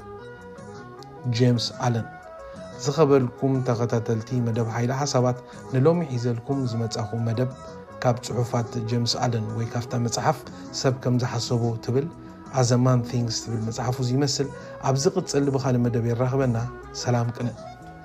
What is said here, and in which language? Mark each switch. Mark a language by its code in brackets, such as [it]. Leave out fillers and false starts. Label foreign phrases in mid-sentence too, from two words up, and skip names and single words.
[ti] ጄምስ አለን ዝኸበልኩም ተኸታተልቲ መደብ ኃይለ ሐሳባት ንሎሚ ሒዘልኩም ዝመጻኹ መደብ ካብ ጽሑፋት ጄምስ አለን ወይ ካፍታ መጽሐፍ ሰብ ከም ዝሐሰቦ ትብል as a man things ትብል መጽሐፉ ይመስል ኣብ ዝቅጽል ብኻል መደብ ይራኸበና ሰላም ቅነ